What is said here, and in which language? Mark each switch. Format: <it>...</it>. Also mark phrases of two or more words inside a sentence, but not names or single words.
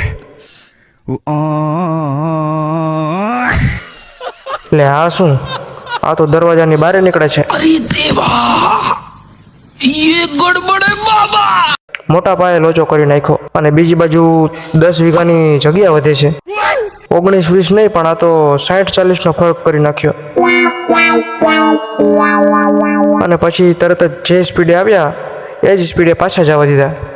<gu>એટલે આ શું, આ તો દરવાજાની બહાર નીકળે છે।</gu> <hi>अरे देवा, ये गड़बड़ है बाबा।</hi> <gu>મોટા પાયે લોચો કરી નાખ્યો। અને બીજી બાજુ 10 વીઘાની જગ્યા વધે છે। 19-20 નહીં, પણ આ તો 60-40નો ફરક કરી નાખ્યો। અને પછી તરત જ જે સ્પીડે આવ્યા એ જ સ્પીડે પાછા જવા દીધા।</gu>